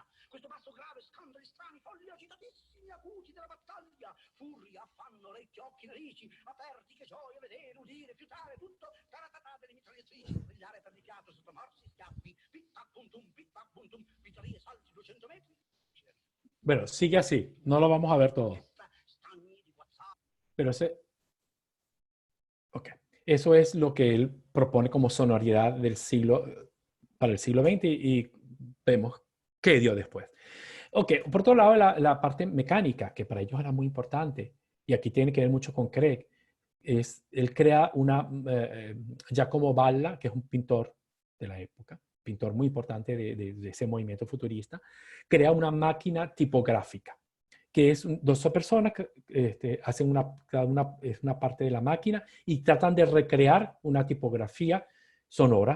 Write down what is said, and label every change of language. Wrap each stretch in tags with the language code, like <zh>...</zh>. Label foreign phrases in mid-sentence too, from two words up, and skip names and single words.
<it>Questo basso grave, scandali strani, folli agitatissimi, acuti della battaglia. Furia, affanno, orecchie, occhi, narici, aperti, che gioia, vedere, udire, fiutare, tutto, taratatà delle mitragliatrici, svegliare per di piatto, sotto morsi, schiaffi, pit-tac, puntum, vittorie, salti, 200 metri.</it> <es>Bueno, sigue así. No lo vamos a ver todo. Pero ok. Eso es lo que él propone como sonoridad para el siglo XX y vemos qué dio después. Ok, por otro lado, la parte mecánica, que para ellos era muy importante, y aquí tiene que ver mucho con Craig, él crea Giacomo Balla, que es un pintor de la época, pintor muy importante de ese movimiento futurista, crea una máquina tipográfica, que es dos personas que hacen una parte de la máquina y tratan de recrear una tipografía sonora.</es>